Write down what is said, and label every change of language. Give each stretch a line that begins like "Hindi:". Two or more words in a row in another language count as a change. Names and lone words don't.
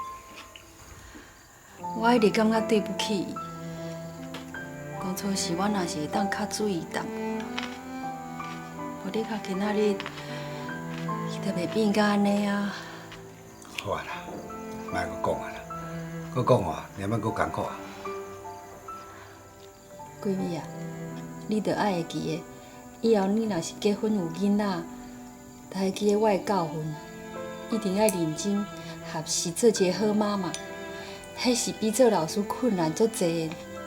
Min Nan Chinese: 我一直感觉对不起伊。当初是我若是会当较注意淡薄，无你到今仔日，伊就袂变甲安尼啊。好啊啦，莫阁讲啊啦，阁讲哦，连要阁艰苦啊。闺蜜啊，你着爱会记的，以后你若是结婚有囡仔，着会记得我的教训，一定要认真学习做一个好妈妈，迄是比做老师困难足济的。